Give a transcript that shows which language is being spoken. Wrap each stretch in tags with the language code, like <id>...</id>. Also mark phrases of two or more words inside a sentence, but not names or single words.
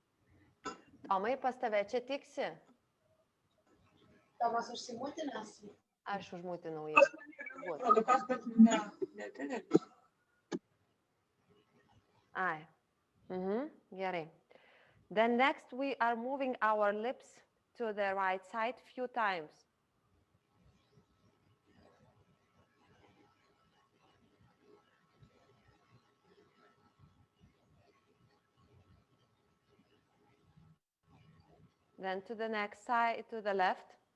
<lt>Tomai, pas tave čia tiksi? Tomas užsimutinęs. Aš užmutinau jį. Kas man yra atrodo, kas bet ne. Ai. Gerai.</lt> <en>Then next we are moving our lips to the right side few times. Then to the next side, to the left.</en>